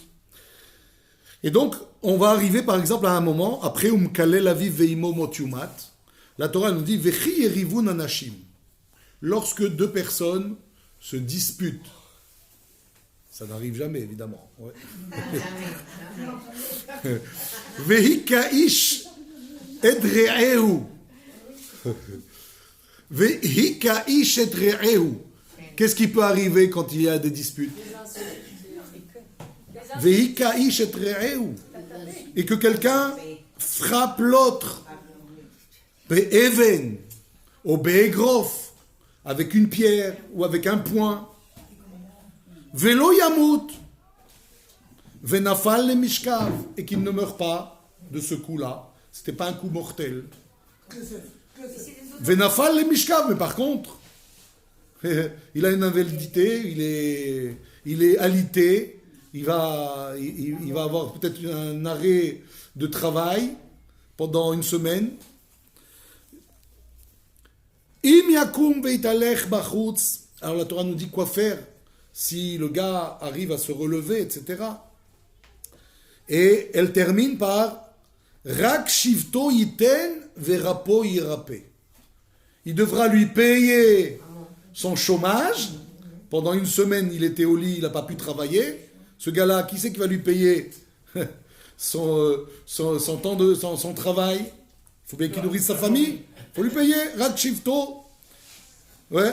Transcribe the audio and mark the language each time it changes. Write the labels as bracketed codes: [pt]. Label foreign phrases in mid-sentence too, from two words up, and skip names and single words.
[fr] Et donc, on va arriver par exemple à un moment, après [he] ומקלל אביו ואמו מות יומת, [fr] la Torah nous dit [he] וכי יריבון אנשים. [fr] Lorsque deux personnes se disputent, ça n'arrive jamais évidemment. Ouais. [he] והכה איש את רעהו. והכה איש את רעהו. [fr] Qu'est-ce qui peut arriver quand il y a des disputes? [he] והכה איש את רעהו. [fr] Et que quelqu'un frappe l'autre. [he] Be'even. Ou be'egrof. [fr] Avec une pierre ou avec un poing. [he] ולא ימות. ונפל למשכב. [fr] Et qu'il ne meurt pas de ce coup-là. C'était pas un coup mortel. [he] ונפל למשכב, [fr] mais par contre, il a une invalidité, il est alité, il va avoir peut-être un arrêt de travail pendant une semaine. [he] אם יקום והתהלך בחוץ. [fr] Alors la Torah nous dit quoi faire si le gars arrive à se relever, etc. Et elle termine par [he] רק שבתו יתן ורפא ירפא. [fr] Il devra lui payer son chômage. Pendant une semaine, il était au lit, il n'a pas pu travailler. Ce gars-là, qui c'est qui va lui payer son travail? Il faut bien qu'il nourrisse sa famille. Il faut lui payer. [he] רק שבתו. [fr] Ouais.